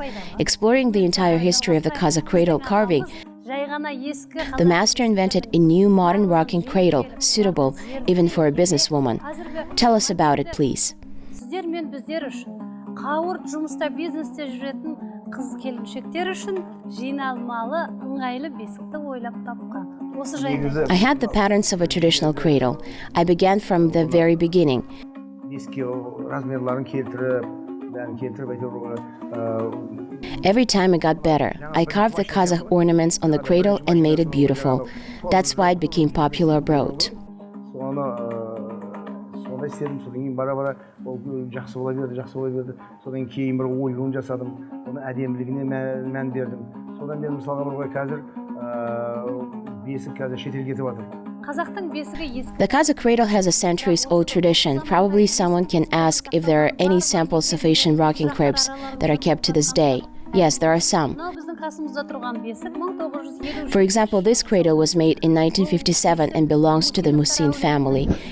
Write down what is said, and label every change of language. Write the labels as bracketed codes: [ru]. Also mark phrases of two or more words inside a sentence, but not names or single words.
[en] Exploring the entire history of the Kazakh cradle carving, the master invented a new modern rocking cradle suitable even for a businesswoman. Tell us about it, please. [kk] қыз келіншектер үшін жиналмалы ыңғайлы бесікті ойлап тапқан. Осы жайында. [en] I had the patterns of a traditional cradle. I began from the very beginning. [kk] Бесікке размерларын келтіріп, бәрін келтіріп [en] Every time it got better, I carved the Kazakh ornaments on the cradle and made it beautiful. That's why it became popular abroad. [kk] Сондай істедім, содан кейін бара-бара ол жақсы бола берді. Содан кейін бір оюын жасадым, оны әдемілігіне мән бердім. Содан мен мысалға бір қазір бесік қазір шетелге кетіп жатыр. Қазақтың бесігі ескі. [en] The Kazakh cradle has a centuries-old tradition. Probably someone can ask if there are any samples of Asian rocking cribs that are kept to this day. Yes, there are some. For example, this cradle was made in 1957 and belongs to the Musin family.